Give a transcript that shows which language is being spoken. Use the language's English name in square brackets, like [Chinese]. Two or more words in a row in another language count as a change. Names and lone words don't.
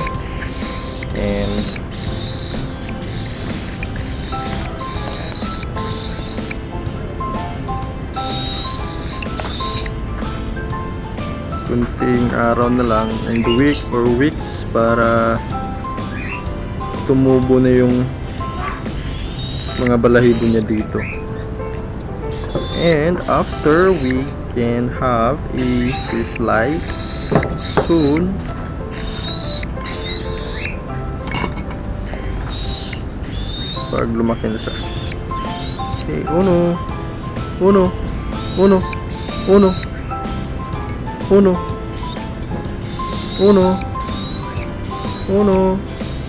[Filipino] And kunting araw na lang [English] and week or weeks [Filipino] para tumubo na yung mga balahibo niya dito. [English] And after we can have a fish light soon. [Filipino] Pag lumaki na siya. Okay, Uno. Uno. Uno. Uno. Uno. Uno. Uno.